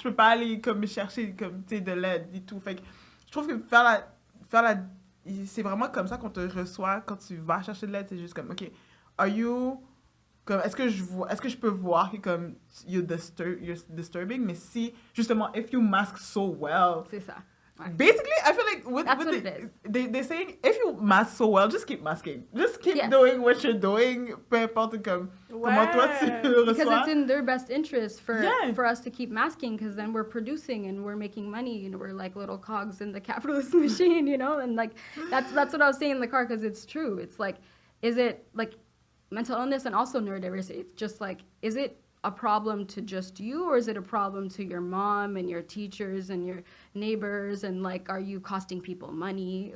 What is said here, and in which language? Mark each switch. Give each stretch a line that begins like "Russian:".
French: Je peux pas aller comme chercher comme tu sais de l'aide et tout. Fait que je trouve que faire la c'est vraiment comme ça qu'on te reçoit quand tu vas chercher de l'aide, c'est juste comme OK,
English: are you
French: comme est-ce que je peux voir que comme
English: you're disturbing,
French: mais si justement
English: if you mask so well.
French: C'est ça. Ouais.
English: Basically, I feel like That's what it is. They're saying if you mask so well, just keep masking. Just keep Yes. doing what you're doing.
French: Peu importe comment toi tu le reçois.
English: Because it's in their best interest for us to keep masking, because then we're producing and we're making money and we're like little cogs in the capitalist machine, you know? And like that's what I was saying in the car, because it's true. It's like, is it like mental illness and also neurodiversity? It's just like, is it a problem to just you, or is it a problem to your mom and your teachers and your neighbors, and like, are you costing people money?